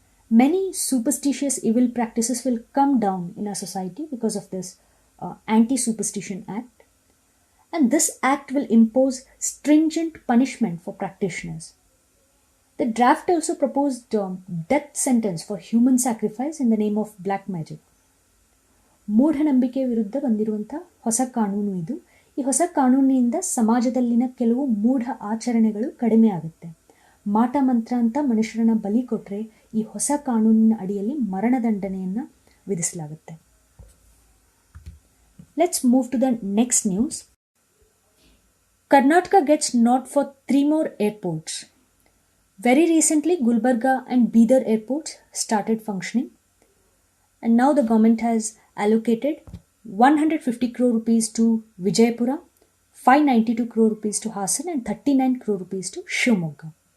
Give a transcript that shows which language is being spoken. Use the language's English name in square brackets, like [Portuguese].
[English] Many superstitious evil practices will come down in our society because of this Anti-Superstition Act. And this act will impose stringent punishment for practitioners. The draft also proposed death sentence for human sacrifice in the name of black magic. [Kannada] ಮೂಢನಂಬಿಕೆ ವಿರುದ್ಧ ಬಂದಿರುವಂಥ ಹೊಸ ಕಾನೂನು ಇದು. ಈ ಹೊಸ ಕಾನೂನಿನಿಂದ ಸಮಾಜದಲ್ಲಿನ ಕೆಲವು ಮೂಢ ಆಚರಣೆಗಳು ಕಡಿಮೆ ಆಗುತ್ತೆ. ಮಾಟ ಮಂತ್ರ ಅಂತ ಮನುಷ್ಯರನ್ನ ಬಲಿ ಕೊಟ್ಟರೆ ಈ ಹೊಸ ಕಾನೂನಿನ ಅಡಿಯಲ್ಲಿ ಮರಣದಂಡನೆಯನ್ನು ವಿಧಿಸಲಾಗುತ್ತೆ. [English] Let's move to the next news. Karnataka gets nod for 3 more airports. Very recently, Gulbarga and Bidar airports started functioning. And now the government has allocated 150 crore rupees to Vijayapura, 592 crore rupees to Hassan and 39 crore rupees to Shivamogga.